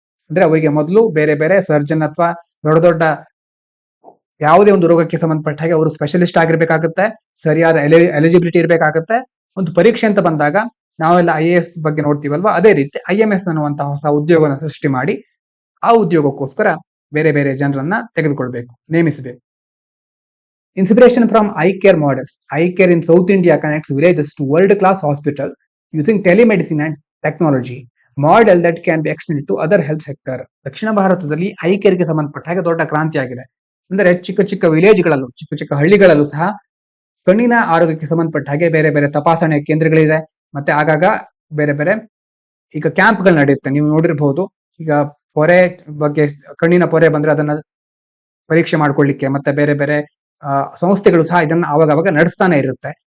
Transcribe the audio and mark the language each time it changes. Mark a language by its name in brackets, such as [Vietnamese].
[Kannada] ಅಂದ್ರೆ ಅವರಿಗೆ ಮೊದಲು ಬೇರೆ ಬೇರೆ ಸರ್ಜನ್ ಅಥವಾ ದೊಡ್ಡ ದೊಡ್ಡ ಯಾವುದೇ ಒಂದು ರೋಗಕ್ಕೆ ಸಂಬಂಧಪಟ್ಟ ಹಾಗೆ ಅವರು ಸ್ಪೆಷಲಿಸ್ಟ್ ಆಗಿರ್ಬೇಕಾಗುತ್ತೆ, ಸರಿಯಾದ ಎಲಿಜಿಬಿಲಿಟಿ ಇರಬೇಕಾಗುತ್ತೆ. ಒಂದು ಪರೀಕ್ಷೆ ಅಂತ ಬಂದಾಗ ನಾವೆಲ್ಲ IAS ಬಗ್ಗೆ ನೋಡ್ತೀವಲ್ವಾ, ಅದೇ ರೀತಿ IMS ಅನ್ನುವಂತಹ ಹೊಸ ಉದ್ಯೋಗವನ್ನು ಸೃಷ್ಟಿ ಮಾಡಿ ಆ ಉದ್ಯೋಗಕ್ಕೋಸ್ಕರ ಬೇರೆ ಬೇರೆ ಜನರನ್ನ ತೆಗೆದುಕೊಳ್ಬೇಕು, ನೇಮಿಸಬೇಕು. [English] Inspiration from eye care models. Eye care in South India connects villages to world-class hospital using telemedicine and technology. Model that can be extended to other health sector. [Kannada] ದಕ್ಷಿಣ ಭಾರತದಲ್ಲಿ ಐ ಕೇರ್ಗೆ ಸಂಬಂಧಪಟ್ಟ ಹಾಗೆ ದೊಡ್ಡ ಕ್ರಾಂತಿ ಆಗಿದೆ. ಅಂದರೆ ಚಿಕ್ಕ ಚಿಕ್ಕ ವಿಲೇಜ್ಗಳಲ್ಲೂ, ಚಿಕ್ಕ ಚಿಕ್ಕ ಹಳ್ಳಿಗಳಲ್ಲೂ ಸಹ ಕಣ್ಣಿನ ಆರೋಗ್ಯಕ್ಕೆ ಸಂಬಂಧಪಟ್ಟ ಹಾಗೆ ಬೇರೆ ಬೇರೆ ತಪಾಸಣೆ ಕೇಂದ್ರಗಳಿದೆ. ಮತ್ತೆ ಆಗಾಗ ಬೇರೆ ಬೇರೆ ಈಗ ಕ್ಯಾಂಪ್ಗಳು ನಡೆಯುತ್ತೆ, ನೀವು ನೋಡಿರಬಹುದು. ಈಗ ಪೊರೆ ಬಗ್ಗೆ, ಕಣ್ಣಿನ ಪೊರೆ ಬಂದ್ರೆ ಅದನ್ನ ಪರೀಕ್ಷೆ ಮಾಡ್ಕೊಳ್ಳಿಕ್ಕೆ ಮತ್ತೆ ಬೇರೆ ಬೇರೆ ಸಂಸ್ಥೆಗಳು ಸಹ ಇದನ್ನ ಆವಾಗ ನಡೆಸ್ತಾನೆ ಇರುತ್ತೆ.